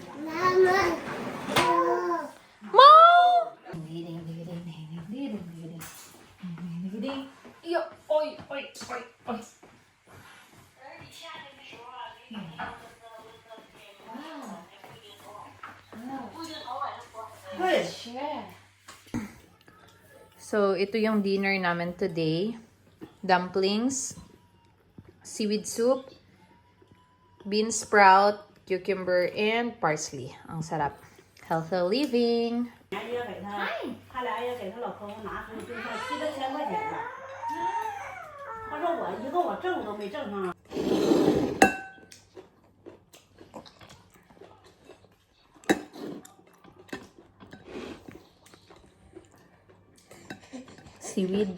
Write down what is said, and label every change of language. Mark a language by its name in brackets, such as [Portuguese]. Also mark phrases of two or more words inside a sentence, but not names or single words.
[Chinese] 猫。哎呦，哎哎哎哎！对。 [Filipino] So, ito yung dinner namin today. [English] Dumplings, seaweed soup, bean sprout, cucumber, and parsley. [Filipino] Ang sarap. [English] Healthy living. [Chinese] 也给他俩也给他老婆婆拿出去，7多千块钱了。他说我一个我挣都没挣上。 Seaweed.